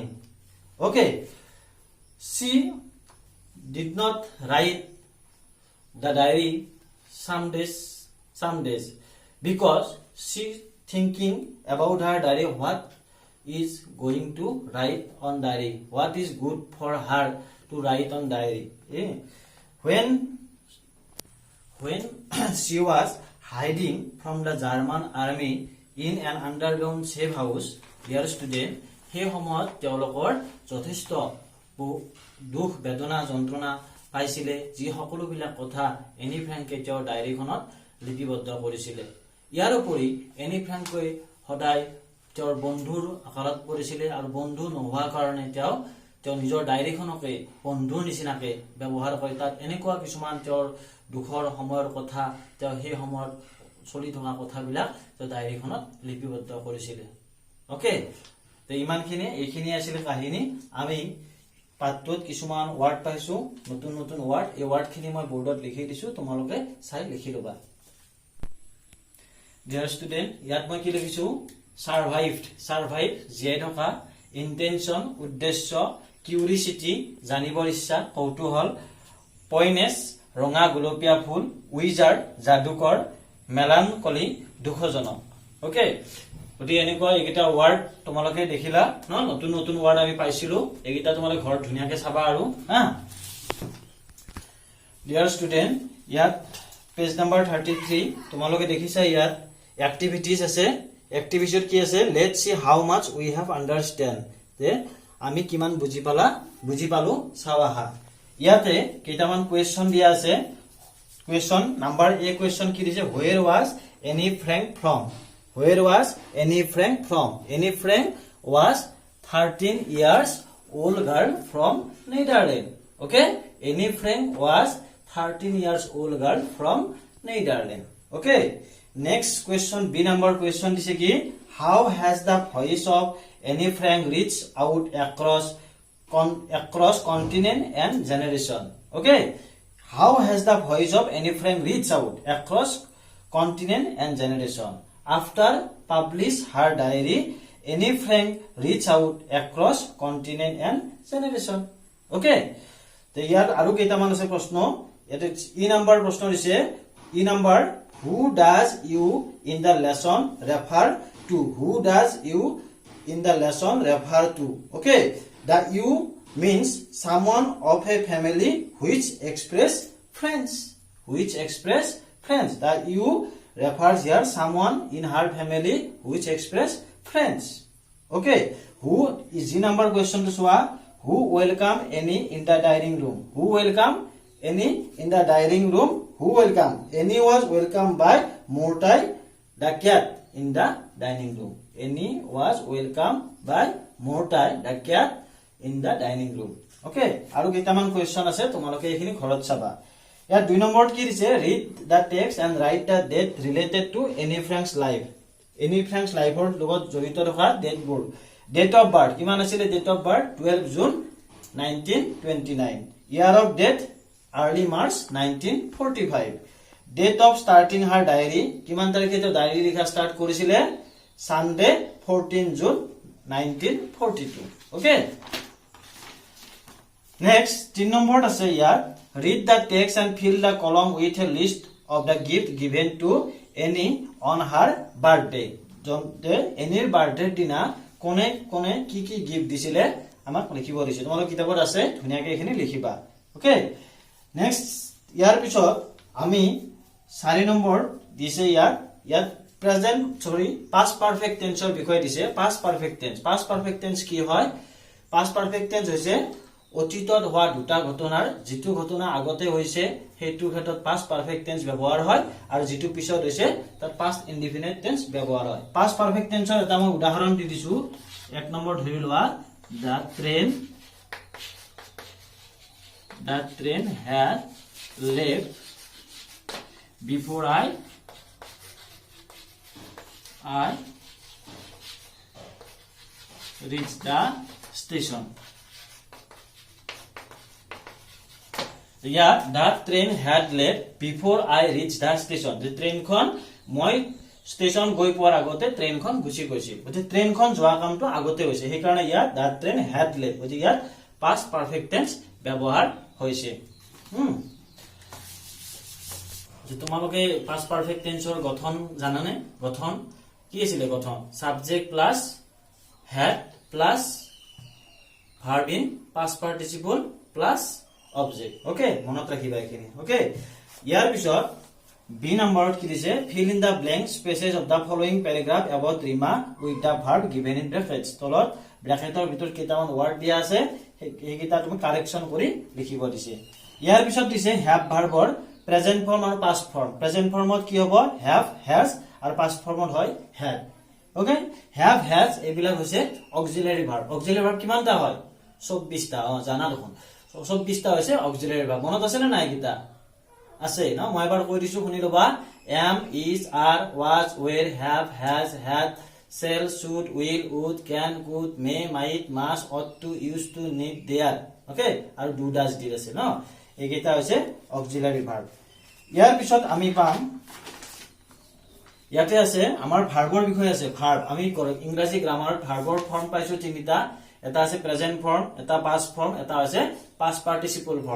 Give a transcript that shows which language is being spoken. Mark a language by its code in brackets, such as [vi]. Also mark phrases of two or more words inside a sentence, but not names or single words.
[en] Okay, she did not write the diary some days because she thinking about her diary, what is going to write on diary, what is good for her to write on diary. When she was hiding from the German army in an underground safe house, dear student, [as] সেই সময়ত তেওঁলোকৰ যথেষ্ট দুখ বেদনা যন্ত্ৰণা পাইছিলে, যি সকলোবিলাক কথা এনি ফ্ৰেংকে তেওঁৰ ডায়েৰীখনত লিপিবদ্ধ কৰিছিলে। ইয়াৰ উপৰি এনি ফ্ৰেংকে সদায় তেওঁৰ বন্ধুৰ আকাৰত পৰিছিলে, আৰু বন্ধু নোহোৱাৰ কাৰণে তেওঁ নিজৰ ডায়েৰীখনকে বন্ধুৰ নিচিনাকে ব্যৱহাৰ কৰে। তাত এনেকুৱা কিছুমান তেওঁৰ দুখৰ সময়ৰ কথা, তেওঁ সেই সময়ত চলি থকা কথাবিলাক তেওঁ ডায়েৰীখনত লিপিবদ্ধ কৰিছিলে। অ'কে, তো এইখিনি আছিলে কাহিনী। আমি পাঠটোত কিছুমান ওয়ার্ড পাইছো, নতুন ওয়ার্ড। এই ওয়ার্ডখিনি মই বোর্ডত লিখি দিছো, তোমালোকে চাই লিখি লবা। [en] Dear student, [as] ইয়াত মই কি লিখিছো? সার্ভাইভ, জীয়াই থকা, ইন্টেনশন, উদ্দেশ্য, কিউরিসিটি, জানিবৰ ইচ্ছা, কৌতূহল, পইনেছ, ৰঙা গোলপীয়া ফুল, উইজার্ড, যাদুকৰ, মেলানকলি, দুখজনক। ওকে, গতিকে এনেকুৱা এইকেইটা ওয়ার্ড তোমালোকে দেখিলা ন? নতুন ওয়ার্ড আমি পাইছিলো, এইকেইটা তোমালোকে ঘৰত ধুনীয়াকে চাবা আৰু হা। [en] Dear student, [as] ইয়াত [en] page number 33 [as] তোমালোকে দেখিছা, ইয়াত এক্টিভিটিজ আছে। এক্টিভিটিত কি আছে? [en] Let's see how much we have understand, [as] যে আমি কিমান বুজি পালো চাও আহা। ইয়াতে কেইটামান কুৱেশ্যন দিয়া আছে। [en] question number [as] এ কুৱেশ্যন কি দিছে? [en] Where was Annie Frank from? Where was Annie Frank from? Annie Frank was 13 years old girl from Netherlands. Okay, Annie Frank was 13 years old girl from Netherlands. Okay, next question, B number question [as] দিছে কি [en] how has the voice of Anne Frank reached out across continent and generation? Okay, how has the voice of Anne Frank reached out across continent and generation? After publish her diary, Anne Frank reached out across continent and generation. [as] Okay, তো ইয়াত আৰু কেইটামান আছে প্ৰশ্ন। ইয়াতে ই নাম্বাৰ প্ৰশ্ন দিছে। ই নাম্বাৰ, [en] who does you in the lesson refer to? Who does you in the lesson refer to? Okay, the you means someone of a family which express friends. Which express friends. The you refers here someone in her family which express friends. Okay, who is the number question to Swa? Who welcome Annie in the dining room? Who welcome Annie in the dining room? Who welcome? Annie was welcomed by Mortai the cat in the dining room. Annie was welcomed by Mortai the cat in the dining room. [as] Okay, আৰু কেইটামান কোৱেশ্চন আছে, তোমালোকে এইখিনি ঘৰত চাবা। ইয়াত 2 নম্বৰত কি দিছে? [en] Read the text and write the date related to Anne Frank's life. [as] Anne Frank's life-ৰ লগত জড়িত থকা ডেটবোৰ। [en] Date of birth [as] কিমান আছিল? [en] Date of birth 12 June 1929. Year of death early March 1945. Date of starting her diary [as] কিমান তাৰিখে তো ডায়েৰী লিখা স্টার্ট কৰিছিলে? [en] Sunday 14 June 1942. Okay, next [as] 3 নম্বৰত আছে ইয়াত [en] read the text and fill the column with a list of the gift given to Annie on her birthday. [as] জতে এনিৰ বাৰ্থডেৰ দিনা কোনে কোনে কি কি গিফট দিছিলে আমাক লিখিব দিছে। তোমালোকৰ কিতাপত আছে, ধুনিয়াকৈ এখিনি লিখিবা। [en] Okay, next [as] ইয়াৰ পিছত আমি 4 নম্বৰ দিছে ইয়াত প্ৰেজেন্ট [en] past perfect tense [as] ৰ বিষয় দিছে। [en] past perfect tense [as] কি হয়? [en] past perfect tense [as] হৈছে অতীতত হোৱা দুটা ঘটনাৰ যিটো ঘটনা আগতে হৈছে সেইটো ক্ষেত্ৰত [en] past perfect tense [as] ব্যৱহাৰ হয়, আৰু যিটো পিছত হৈছে তাত [en] past indefinite tense [as] ব্যৱহাৰ হয়। [en] past perfect tense [as] ৰ এটা মই উদাহৰণ দি দিছো। 1 নম্বৰ ধৰি লোৱা, [en] the train had left before I reached the station. Yeah, the train had left before I reached the station. The train [as] খন মই স্টেশন গৈ পোৱাৰ আগতে ট্ৰেইনখন গুচি গৈছিল। গতি ট্ৰেইনখন যোৱা কামটো আগতে হৈছে, সেই কাৰণে ইয়াত [en] the train had left। [as] গতি ইয়াত [en] past perfect tense [as] ব্যৱহাৰ হৈছে। তোমালোকে [en] past perfect tense [as] ৰ গঠন জানানে? গঠন কি আছিল? [en] গঠন subject plus had plus verb in past participle plus object. [as] Okay, মনত ৰাখিবা এইখিনি। Okay, ইয়াৰ পিছত B নম্বৰত কি দিছে? [en] fill in the blank spaces of the following paragraph about Rima with the verb given in brackets. [as] তলত ব্ৰেকেটৰ ভিতৰত কেইটামান ৱৰ্ড দিয়া আছে, এইকেইটা তুমি কাৰেকচন কৰি লিখিব দিছে। ইয়াৰ পিছত দিছে have ভাৰ্বৰ [en] present form [as] আৰু [en] past form. present form [as] কি হ'ব? [en] have, has, [as] আৰু [en] past form [as] হয় had। ওকে, have, has এইবিলাক হৈছে [en] auxiliary verb. auxiliary verb [as] কিমানটা হয়? 24টা। জানা দেখোন 24টা হৈছে [en] auxiliary verb. [as] মনত আছে নে নাই? কিটা আছে ন? মই এবাৰ কৈ দিছো, শুনি লবা। [en] am, is, are, was, were, have, has, had, shall, should, will, would, can, could, may, might, must, ought to, used to, need, dare. [as] ওকে, আৰু [en] do, does, did [as] আছে ন? এইকেইটা হৈছে [en] auxiliary verb. [as] ইয়াৰ পিছত আমি পাম, ইয়াতে আছে আমাৰ ভাৰ্বৰ বিষয় আছে। ভাৰ্ব আমি ইংৰাজী গ্ৰামাৰত [en] verb form [as] পাইছো 3টা। এটা আছে [en] present form, [as] এটা [en] past form, [as] এটা আছে [en] past participle form.